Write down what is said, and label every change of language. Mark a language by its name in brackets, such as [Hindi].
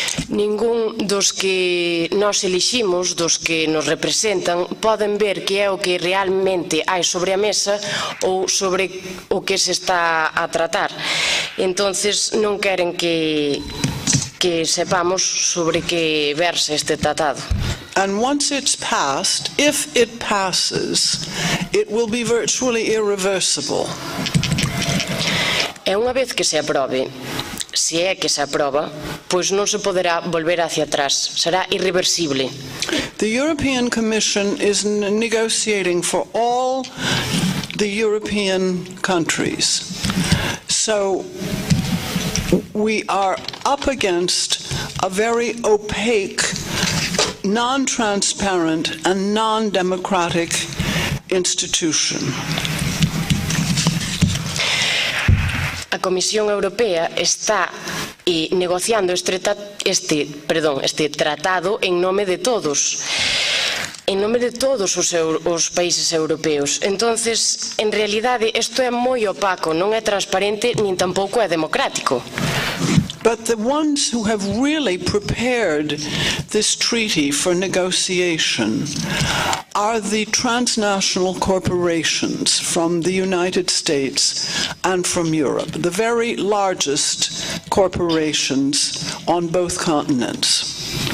[Galician] Ningún dos que nós eliximos, dos que nos representan, poden ver que é o que realmente hai sobre a mesa ou sobre o que se está a tratar. Entonces non queren que sepamos sobre que verse este tratado. [English] And once it's passed, if it passes, it will be virtually irreversible. [Galician] E unha vez que se aprobe, se é que se aproba, pois non se poderá volver hacia atrás, será irreversible. [English] The European Commission is negotiating for all the European countries. So we are up against a very opaque, non-transparent and non-democratic institution. [Galician] A Comisión Europea está negociando este tratado en nome de todos os países europeos. Entonces, en realidade, isto é moi opaco, non é transparente nin tampouco é democrático. [English] But the ones who have really prepared this treaty for negotiation are the transnational corporations from the United States and from Europe, the very largest corporations on both continents.